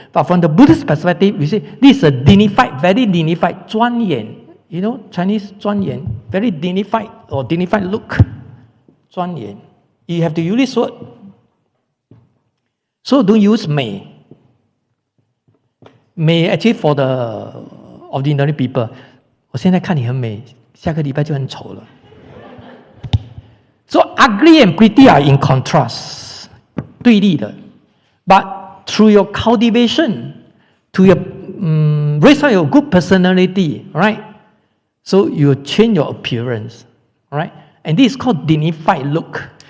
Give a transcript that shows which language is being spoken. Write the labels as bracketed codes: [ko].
[en] But from the Buddhist perspective, we say this is a dignified, very dignified, 庄严. Chinese 庄严, very dignified or dignified look. [zh] 庄严. [en] You have to use this word. So don't use 美. 美 actually for the ordinary people. [zh] 我现在看你很美，下个礼拜就很丑了。 [en] So ugly and pretty are in contrast, 对立的. But through your cultivation, to your raise up your good personality, right? So you change your appearance, right? And this is called dignified look.